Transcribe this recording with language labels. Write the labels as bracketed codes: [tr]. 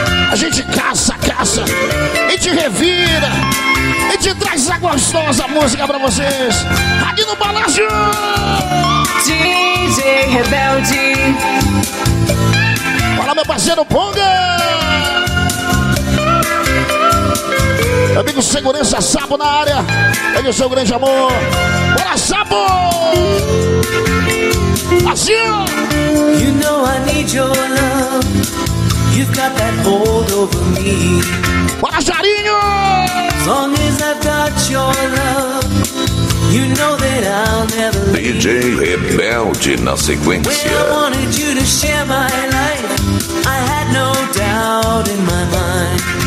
[pt] A gente caça, caça, e te revira, e te traz a gostosa música pra vocês, aqui no Palácio! DJ Rebelde. Fala, meu parceiro Ponga! Meu amigo Segurança Sapo na área, ele é o seu grande amor. Bora, Sapo! Assim! [en] You know I need your love. You've got that hold over me. [pt] Bora, Jarinho! [en] As long as I've got your love, you know that I'll never leave. [pt] DJ Rebelde na sequência. [en] When I wanted you to share my life, I had no doubt in my mind.